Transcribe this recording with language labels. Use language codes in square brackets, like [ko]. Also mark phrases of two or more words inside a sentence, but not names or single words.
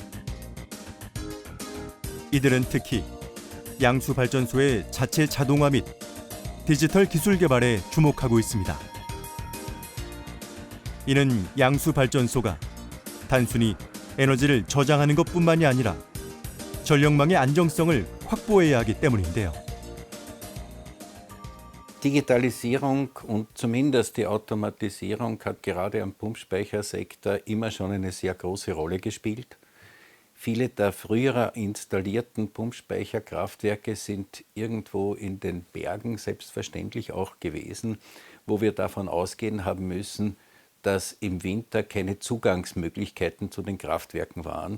[ko] 이들은 특히 양수 발전소의 자체 자동화 및 디지털 기술 개발에 주목하고 있습니다. 이는 양수 발전소가 단순히 에너지를 저장하는 것뿐만이 아니라 전력망의 안정성을 확보해야 하기 때문인데요. [de] Digitalisierung und zumindest die Automatisierung hat gerade am Pumpspeichersektor immer schon eine sehr große Rolle gespielt. Viele der früher installierten Pumpspeicherkraftwerke sind irgendwo in den Bergen selbstverständlich auch gewesen, wo wir davon ausgehen haben müssen, dass im Winter keine Zugangsmöglichkeiten zu den Kraftwerken waren.